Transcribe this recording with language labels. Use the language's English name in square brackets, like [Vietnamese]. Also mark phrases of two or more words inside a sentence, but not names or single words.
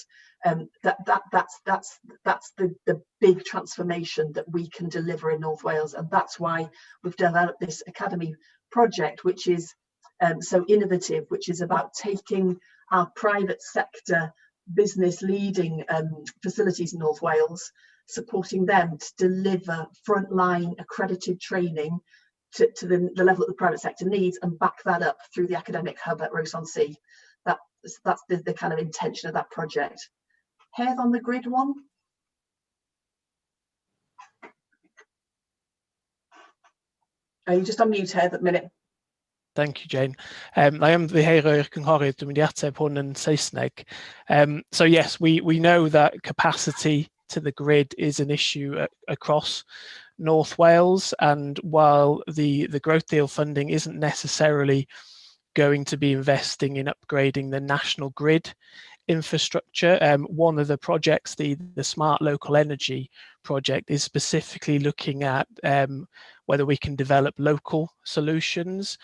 [English] That's the big transformation that we can deliver in North Wales, and that's why we've developed this academy project, which is so innovative, which is about taking our private sector business leading facilities in North Wales, supporting them to deliver frontline accredited training to the level that the private sector needs, and back that up through the academic hub at Ross-on-Sea. That's the kind of intention of that project. Heath, on the grid one. Are you just on mute, Heath, at the minute? Thank you, Jane. I am the [Welsh] Heiro'r Cynghorydd, dwi'n mynd I ateb hwn yn Saesneg. [English] So yes, we know that capacity to the grid is an issue across North Wales, and while the growth deal funding isn't necessarily going to be investing in upgrading the national grid infrastructure, one of the projects, the Smart Local Energy project, is specifically looking at whether we can develop local solutions.